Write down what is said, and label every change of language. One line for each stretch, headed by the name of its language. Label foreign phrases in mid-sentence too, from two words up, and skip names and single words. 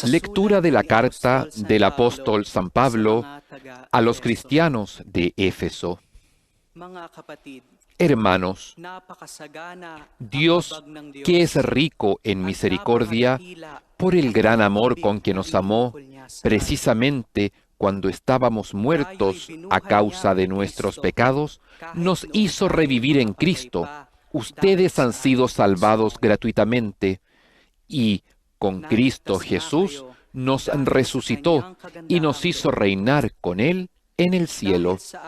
Spanish: Lectura de la carta del apóstol San Pablo a los cristianos de Éfeso.
Filipino: Mga kapatid,
Spanish: Hermanos,
Filipino: napakasagana ang
Spanish: Dios,
Filipino: habag ng Diyos
Spanish: que es rico en
Filipino: at
Spanish: misericordia,
Filipino: napakadakila
Spanish: por el
Filipino: ang
Spanish: gran amor
Filipino: pag-ibig
Spanish: con que nos
Filipino: na
Spanish: amó,
Filipino: inuukol niya sa
Spanish: precisamente cuando estábamos muertos a causa de nuestros pecados, nos hizo revivir en Cristo. Ustedes han sido salvados gratuitamente y con Cristo Jesús nos resucitó y nos hizo reinar con Él en el cielo.